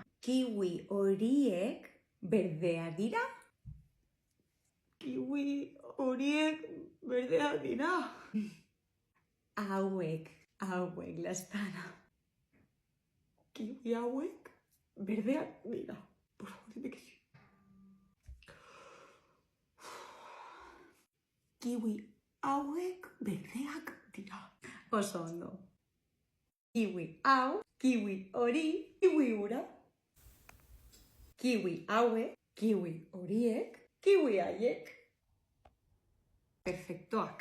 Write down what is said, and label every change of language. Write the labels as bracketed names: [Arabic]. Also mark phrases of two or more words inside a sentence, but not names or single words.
[Basque] Kiwi horiek berdea dira. Kiwi horiek berdea dira. Hauek, Lastana. Kiwi hauek berdeak dira. [Spanish] Por favor, dime que sí. [Basque] Kiwi hauek berdeak dira. Oso ondo. Kiwi hau, kiwi hori, kiwi ura. Kiwi hauek, kiwi horiek, kiwi haiek.